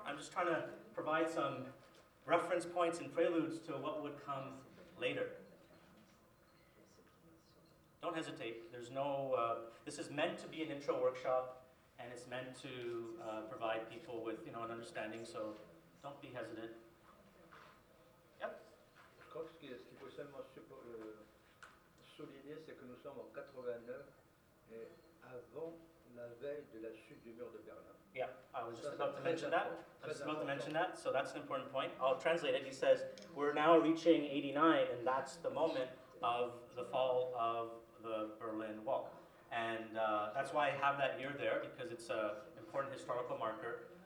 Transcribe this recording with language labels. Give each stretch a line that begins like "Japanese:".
English: I'm just trying to provide some reference points and preludes to what would come later. don't hesitate. There's no, this is meant to be an intro workshop, and it's meant to provide people with, you know, an understanding, so don't be hesitant.
French: Trotsky, ce qu'il faut seulement souligner, c'est que nous sommes en 89, et avant la veille de la chute du mur de Berlin.
English: Yeah, I was just about to mention that. So that's an important point. I'll translate it. He says, we're now reaching 89, and that's the moment of the fall of the Berlin Wall. And that's why I have that year there, because it's an important historical marker.